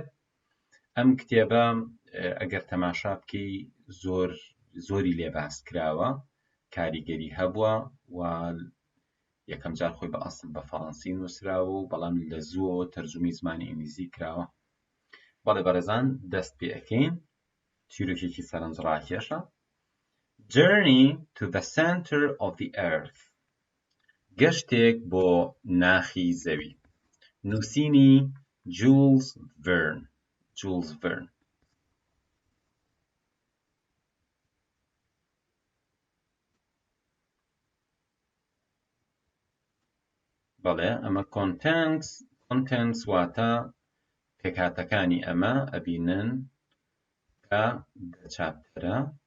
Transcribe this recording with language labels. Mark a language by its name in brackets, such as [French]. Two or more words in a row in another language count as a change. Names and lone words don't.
[Central Kurdish] ئەم کتێبە ئەگەر تەماشا بکەی زۆری لێباس کراوە، کاریگەری هەبووە و یەکەم جار خۆی بە ئەسڵ بە فەڕەنسی نووسراوە و بەڵام لە زووەوە تەرجومەی زمانی ئینگلیزی کراوە. بەڵێ بەڕێزان، دەست پێ ئەکەین. چیرۆکێکی سەرنجڕاکێشە. [English] Journey to the center of the earth. [Central Kurdish] گەشتێک بۆ ناخی زەوی. نووسینی جولز ڤێرن. بەڵێ ئەمە contents واتە پێکهاتەکانی ئەمە ئەبینن کە چاپتەرە.